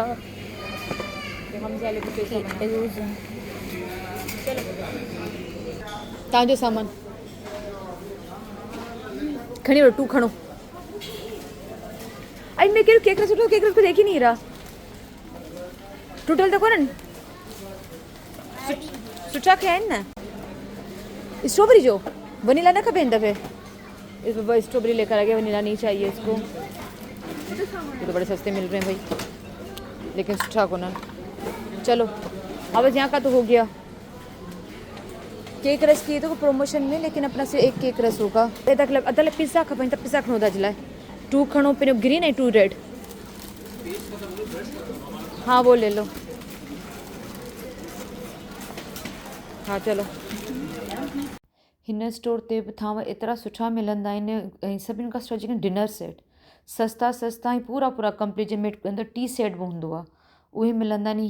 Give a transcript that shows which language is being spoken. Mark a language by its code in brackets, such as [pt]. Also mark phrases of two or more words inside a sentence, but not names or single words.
[sd] हमज़ा ले कुझु सामान रोज़ तव्हांजो सामान खणी वठो, 2 खणो। अॼु में कहिड़ो केक सुठो, केक कुझु [ur] دیکھ ہی نہیں رہا, [sd] टुटल त कोन्हनि, सुठा खया आहिनि न। स्ट्रॉबेरी जो वनीला न खपे हिन दफ़े, [ur] اس بار سٹرابیری لے کر آ گیا، ونیلا نہیں چاہیے اس کو. یہ تو بڑے سستے مل رہے ہیں بھائی، لیکن [sd] सुठा कोन। [ur] چلو اب یہاں کا تو ہو گیا. کیک رس کیے تو پروموشن میں، لیکن اپنا سے ایک کیک رس ہوگا. [sd] अदल पिज़्ज़ा खपनि त पिज़्ज़ा खणो था अॼु लाइ, 2 खणो, पहिरियों ग्रीन ऐं 2 रेड। [ur] ہاں وہ لے لو، ہاں چلو. [sd] हिन स्टोर ते बि थांव एतिरा सुठा मिलंदा आहिनि ऐं सभिनि खां सुठा जेके [en] dinner set, [sd] सस्ता सस्ता ऐं पूरा पूरा कंप्लीट, जंहिंमें अंदरि [en] tea set [sd] बि हूंदो आहे, उहे मिलंदा आहिनि।